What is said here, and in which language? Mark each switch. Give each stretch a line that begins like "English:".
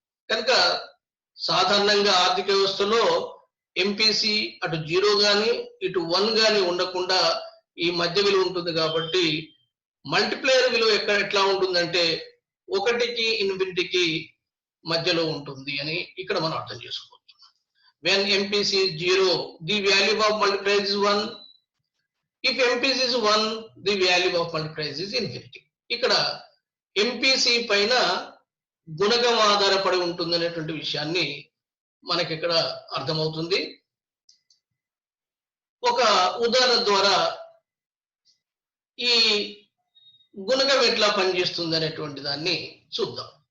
Telugu: కనుక సాధారణంగా ఆర్థిక వ్యవస్థలో ఎంపీసీ అటు 0 గాని ఇటు 1 గాని ఉండకుండా ఈ మధ్య విలువ ఉంటుంది కాబట్టి మల్టిప్లైర్ విలువ ఎట్లా ఉంటుందంటే 1కి ఇన్ఫినిటీకి మధ్యలో ఉంటుంది అని ఇక్కడ మనం అర్థం చేసుకోవచ్చు.
English: When MPC is 0, the value of multiplier is 1. If MPC is 1, the value of multiplier is infinity.
Telugu: ఇక్కడ MPC పైన గుణకం ఆధారపడి ఉంటుంది అనేటువంటి విషయాన్ని మనకి ఇక్కడ అర్థమవుతుంది. ఒక ఉదాహరణ ద్వారా ఈ గుణకం ఎట్లా పనిచేస్తుంది అనేటువంటి దాన్ని చూద్దాం.